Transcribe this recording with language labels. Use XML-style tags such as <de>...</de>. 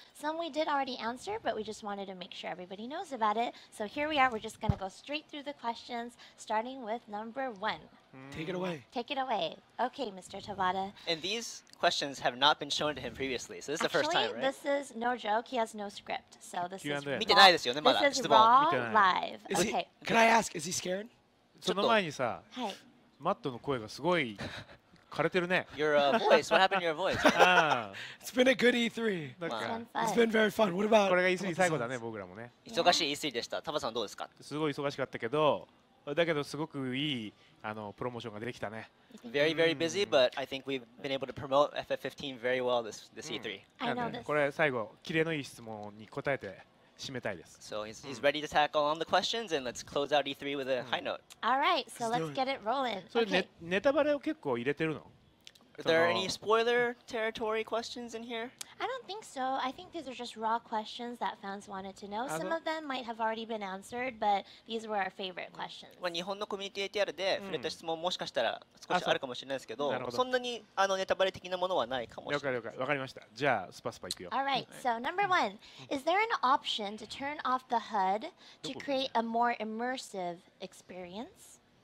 <en>Some we did already answer, but we just wanted to make sure everybody knows about it. So here we are. We're just going to go straight through the questions, starting with number 1. Take it away. Take it away. Okay, Mr. Tabata. And these questions have not been shown to him previously, so this is the first time, right? This is no joke. He has no script, so this is raw. This is raw live. Okay. Can I ask, is he scared?</en> <ja>その前にさ、マットの声がすごい枯れてるね。</ja> <en>Your voice. What happened to your voice? It's been a good E3. It's been very fun. What about?</en> <ja>これが E3 最後だね、僕らもね。忙しい E3 でした。タバさんどうですか？すごい忙しかったけど、だけどすごくいいプロモーションができたね。</ja> <en>Very busy, but I think we've been able to promote FF15 very well this E3. I know this.</en> <ja>これ最後キレのいい質問に答えて締めたいです。</ja> <en>So he's ready to tackle on the questions, and let's close out E3 with a high note. All right, so let's get it rolling.</en> <ja>それネタバレを結構入れてるの</ja> <en>？Are there any spoiler territory questions in here? I don't think so. I think these are just raw questions that fans wanted to know. Some of them might have already been answered, but these were our favorite questions.</en> <ja>日本のコミュニティ ATR で触れた質問もしかしたら少しあるかもしれないですけど、そんなにネタバレ的なものはないかもしれない。了解、わかりました。じゃあスパスパいくよ。</ja> <en>All right, so number 1, is there an option to turn off the HUD to create a more immersive experience?</en>